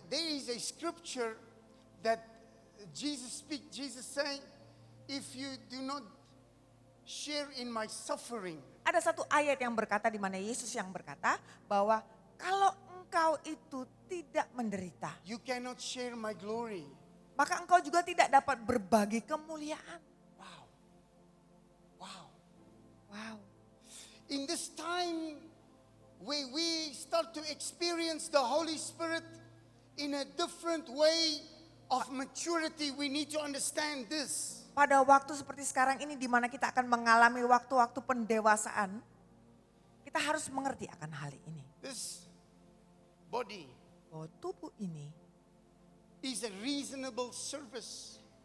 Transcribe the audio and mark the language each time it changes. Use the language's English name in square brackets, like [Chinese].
[English] There is a scripture that Jesus speak. Jesus saying, if you do not share in my suffering, [Indonesian] Ada satu ayat yang berkata di mana Yesus yang berkata bahwa kalau engkau itu tidak menderita, [English] you cannot share my glory. [Indonesian] maka engkau juga tidak dapat berbagi kemuliaan. [English] Wow. Wow. Wow. In this time where we start to experience the Holy Spirit in a different way of maturity, we need to understand this. [Indonesian] Pada waktu seperti sekarang ini di mana kita akan mengalami waktu-waktu pendewasaan, kita harus mengerti akan hal ini. [English] This body [Indonesian] Bahwa tubuh ini [English] is a reasonable service